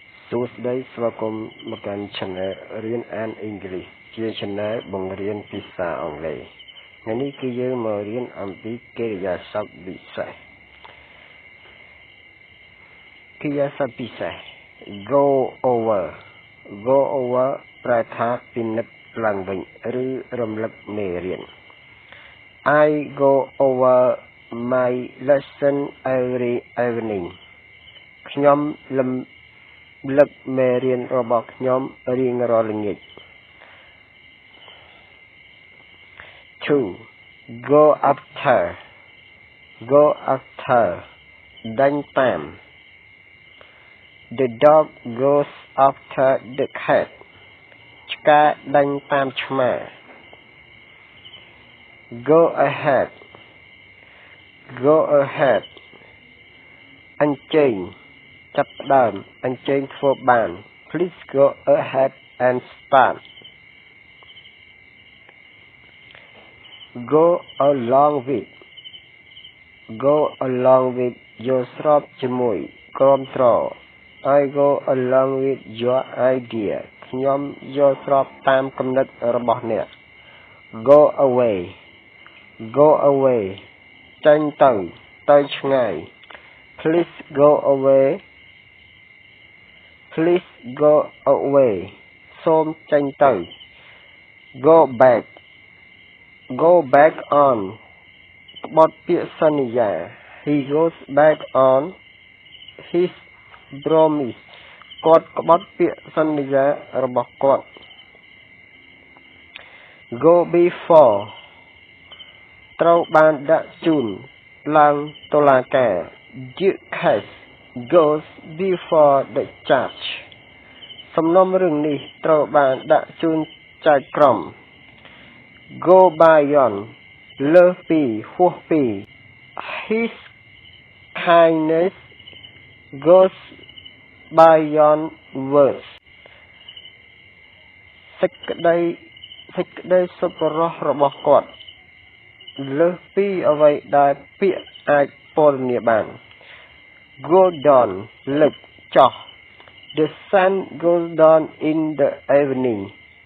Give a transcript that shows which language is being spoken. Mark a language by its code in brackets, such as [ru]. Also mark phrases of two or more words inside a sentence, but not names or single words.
[km] សួស្តីស្វាគមន៍មកកាន់ Channel រៀនអានអង់គ្លេសជា Channel បង្រៀនភាសាអង់គ្លេសថ្ងៃនេះគឺយើងមករៀនអំពីកិរិយាសព្ទពិសេស កិរិយាសព្ទពិសេស [en] go over [km] ប្រែថាពិនិត្យឡើងវិញឬរំលឹកមេរៀន [en] I go over my lesson every evening [km] ខ្ញុំលំលឹកមេរៀនរបស់ខ្ញុំរៀងរាល់ល្ងាច 2. [en] Go after [km] ដេញតាម [en] The dog goes after the cat [km] ឆ្កែដេញតាមឆ្មា [en] Go ahead [km] អញ្ជើញចាប់ផ្ដើមអញ្ជើញធ្វើបាន [en] Please go ahead and start Go along with [km] យកស្របជាមួយគាំទ្រ [en] I go along with your idea [km] ខ្ញុំយកស្របតាមគំនិតរបស់អ្នក [en] Go away [km] ចេញទៅឆ្ងាយ [en] Please go away [km] សូមចេញទៅ Go [en] back on [km] ក្បត់ពាក្យសន្យា [en] He goes back on his promise [km] គាត់ក្បត់ពាក្យសន្យារបស់គាត់ [en] Go before [km] ត្រូវបានដាក់ជូនឡើងតុលាការ [en] The case goes before the judge [km] សំណុំរឿងនេះត្រូវបានដាក់ជូនចៅក្រម [en] Go beyond [km] លើសពីហួសពី [en] His kindness goes beyond words [km] សេចក្តីសប្បុរសរបស់គាត់លើសពីអ្វីដែលពាក្យអាចពណ៌នាបាន [en] Go down [km] លិចចុះ [en] The sun goes down in the evening